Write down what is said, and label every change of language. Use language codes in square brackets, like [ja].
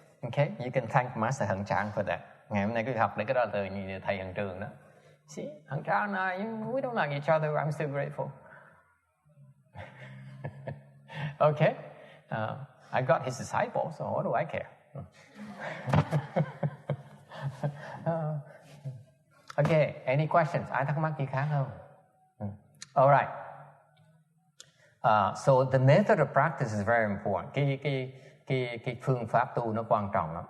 [en] Okay, you can thank Master Hận Trạng for that. [vi] Ngày hôm nay quý học để cái đó từ thầy Hận Trường đó. [en] See, Hận Trạng, we don't like each other. I'm still grateful. Okay, I got his disciple, so what do I care? Okay, any questions? [vi] Ai thắc mắc gì khác không? [en] All right. So the method of practice is very important. [vi] Cái phương pháp tu nó quan trọng lắm.